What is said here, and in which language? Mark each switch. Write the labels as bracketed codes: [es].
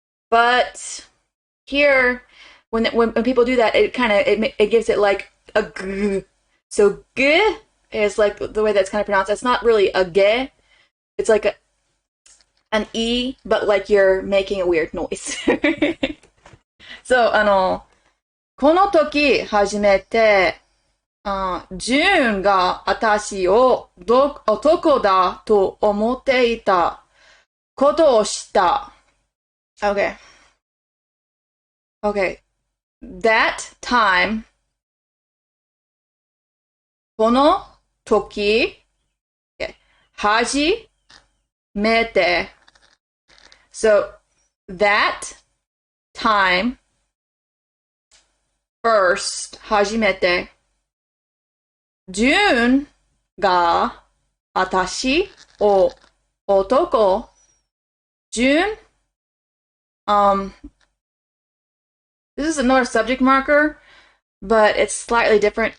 [en] But here, when people do that, it kind of it gives it like a g. So g is like the way that's kind of pronounced. It's not really a ge. It's like an e, but like you're making a weird noise. [ja] So この時初めてジュンが私を男だと思っていたことをした。 [en] Okay. Okay. That time, [ja] この時、初めて。 [en] So, that time, first, 初めて。 [ja] ジュンが私を男。 [en] June, this is another subject marker, but it's slightly different.